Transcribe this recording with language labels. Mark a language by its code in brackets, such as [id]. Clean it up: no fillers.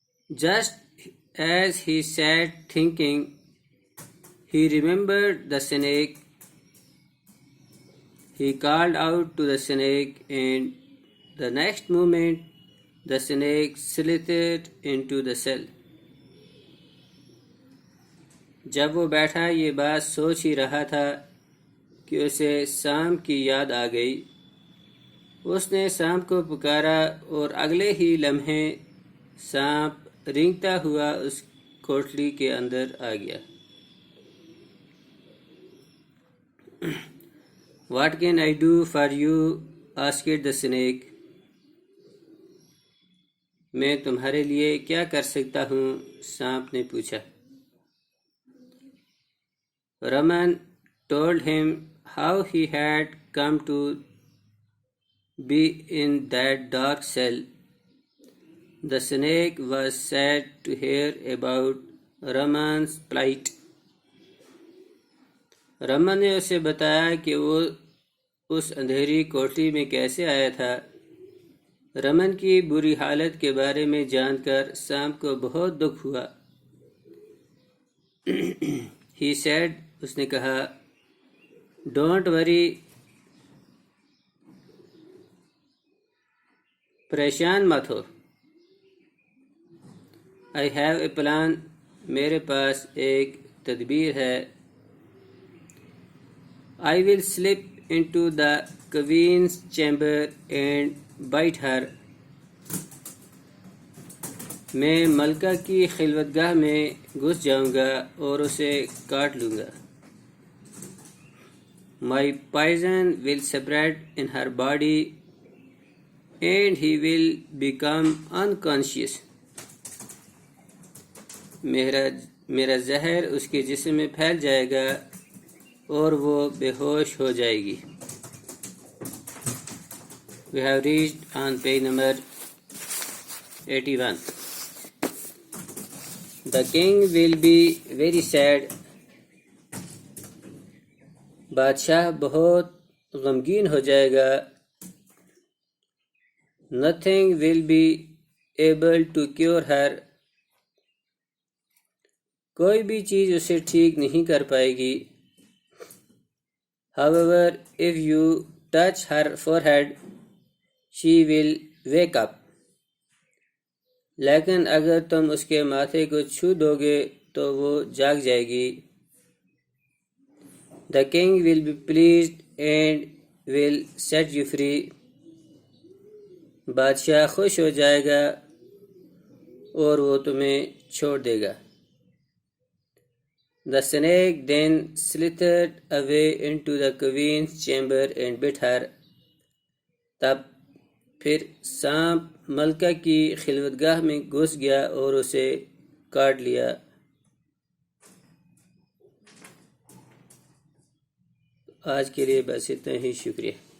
[en] Just as he sat thinking, he remembered the snake. He called out to the snake, and the next moment the snake slithered into the cell. [ur] جب وہ بیٹھا یہ بات سوچ ہی رہا تھا کہ اسے سانپ کی یاد آ گئی. اس نے سانپ کو پکارا اور اگلے ہی لمحے سانپ رینگتا ہوا اس کوٹلی کے اندر آ گیا. [en] What can I do for you? asked the snake. [ur] میں تمہارے لیے کیا کر سکتا ہوں؟ سانپ نے پوچھا. [en] Raman told him how he had come to be in that dark cell. The snake was sad to hear about Raman's plight. [ur] Raman نے اسے بتایا کہ وہ اس اندھیری کوٹری میں کیسے آیا تھا. رمن کی بری حالت کے بارے میں جان کر سانپ کو بہت دکھ ہوا. [en] He said, [ur] اس نے کہا, [en] Don't worry, [ur] پریشان مت ہو. [en] I have a plan. [ur] میرے پاس ایک تدبیر ہے. [en] I will slip into the queen's chamber and bite her. [ur] میں ملکہ کی خلوت گاہ میں گھس جاؤں گا اور اسے کاٹ لوں گا. [en] My poison will spread in her body and he will become unconscious. [ur] میرا زہر اس کے جسم میں پھیل جائے گا اور وہ بے ہوش ہو جائے گی. [en] We have reached on page number 81. The king will be very sad. [ur] بادشاہ بہت غمگین ہو جائے گا. [en] Nothing will be able to cure her. [ur] کوئی بھی چیز اسے ٹھیک نہیں کر پائے گی. [en] However, if you touch her forehead, she will wake up. [ur] لیکن اگر تم اس کے ماتھے کو چھو دو گے تو وہ جاگ جائے گی. [en] The king will be pleased and will set you free. [ur] بادشاہ خوش ہو جائے گا اور وہ تمہیں چھوڑ دے گا. [en] The snake then slithered away into the queen's chamber and bit her. [ur] تب پھر سانپ ملکہ کی خلوت گاہ میں گھس گیا اور اسے کاٹ لیا. آج کے لیے بس اتنا ہی. شکریہ.